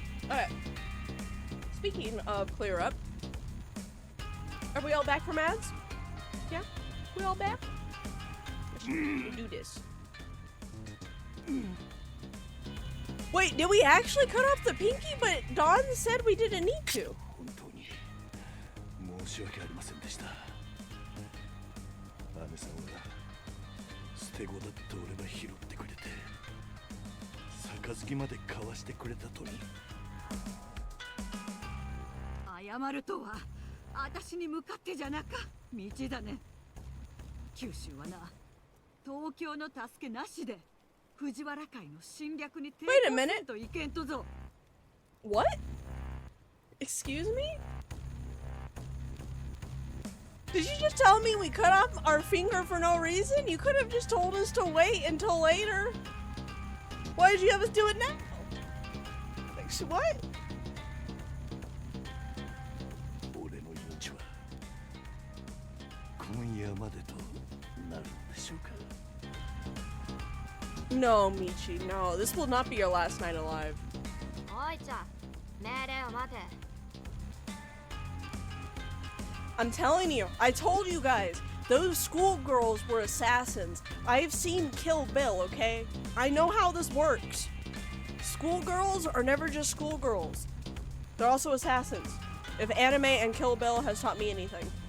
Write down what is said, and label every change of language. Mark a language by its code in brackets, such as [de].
[en] Alright. Speaking of clear up, are we all back from ads? Yeah? We all back? Let's do this. Wait, did we actually cut off the pinky? But Dawn said we didn't need to. [ja] 本当に申し訳ありませんでした。姉さんは捨て子だって俺が拾ってくれて、杯まで交わしてくれたとに。謝るとは私に向かってじゃなか。道だね。九州はな、東京の助けなしで藤原会の侵略に抵抗せんといけんとぞ。 [en] What? Excuse me? Did you just tell me we cut off our finger for no reason? You could have just told us to wait until later. Why did you have us do it now? Like, what? [ja] 俺の命は今夜までとなるのでしょうか。 [en] No, Michi, no. This will not be your last night alive. [ja] おいちゃん、命令を待て。 [en] I'm telling you, I told you guys, those schoolgirls were assassins. I've seen Kill Bill, okay? I know how this works. Schoolgirls are never just schoolgirls. They're also assassins. If anime and Kill Bill has taught me anything.